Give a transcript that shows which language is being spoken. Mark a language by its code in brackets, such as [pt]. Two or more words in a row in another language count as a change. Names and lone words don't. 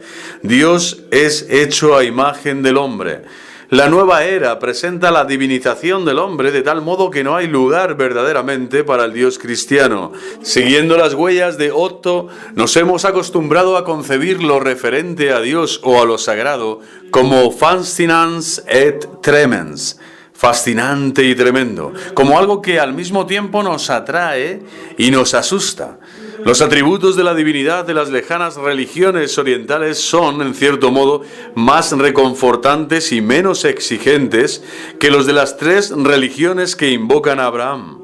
[es] Dios es hecho a imagen del hombre. La nueva era presenta la divinización del hombre de tal modo que no hay lugar verdaderamente para el Dios cristiano. Siguiendo las huellas de Otto, nos hemos acostumbrado a concebir lo referente a Dios o a lo sagrado como [la] fascinans et tremens, [es] fascinante y tremendo, como algo que al mismo tiempo nos atrae y nos asusta. Los atributos de la divinidad de las lejanas religiones orientales son, en cierto modo, más reconfortantes y menos exigentes que los de las tres religiones que invocan a Abraham.